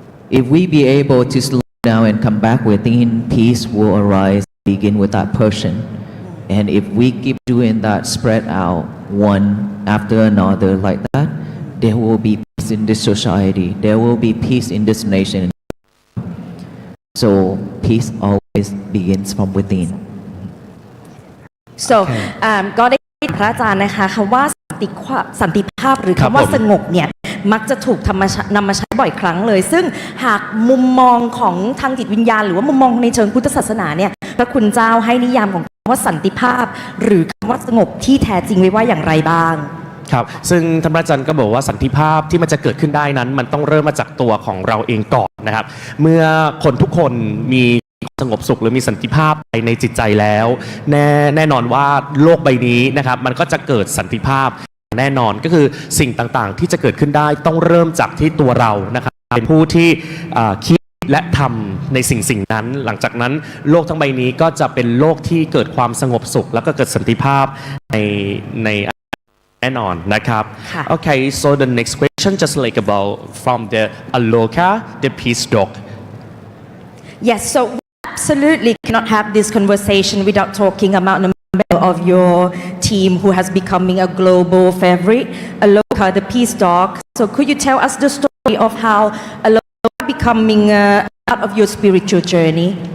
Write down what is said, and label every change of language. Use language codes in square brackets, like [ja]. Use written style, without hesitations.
[en] If we be able to slow down and come back within, peace will arise, begin with that person. And if we keep doing that, spread out one after another like that, there will be peace in this society. There will be peace in this nation. So peace always begins from within. [th] So ก็ได้พระอาจารย์นะคะคำว่าสันติภาพหรือคำว่าสงบเนี่ยมักจะถูกนำมาใช้บ่อยครั้งเลยซึ่งหากมุมมองของทางจิตวิญญาณหรือว่ามุมมองในเชิงพุทธศาสนาเนี่ยพระคุณเจ้าให้นิยามของคำว่าสันติภาพหรือคำว่าสงบที่แท้จริงไว้ว่าอย่างไรบ้าง ครับซึ่งท่านพระอาจารย์ก็บอกว่าสันติภาพที่มันจะเกิดขึ้นได้นั้นมันต้องเริ่มมาจากตัวของเราเองก่อนนะครับเมื่อคนทุกคนมีสงบสุขหรือมีสันติภาพในจิตใจแล้ว แน่นอนว่าโลกใบนี้นะครับมันก็จะเกิดสันติภาพแน่นอนก็คือสิ่งต่างๆที่จะเกิดขึ้นได้ต้องเริ่มจากที่ตัวเรานะครับเป็นผู้ที่คิดและทำในสิ่งนั้นหลังจากนั้นโลกทั้งใบนี้ก็จะเป็นโลกที่เกิดความสงบสุขแล้วก็เกิดสันติภาพในแน่นอนนะครับ [en] Okay so the next question just like about from the Aloka the peace dog Yes so we absolutely cannot have this conversation without talking about the member of your team who has becoming a global favorite Aloka the peace dog so could you tell us the story of how Aloka becoming part of your spiritual journey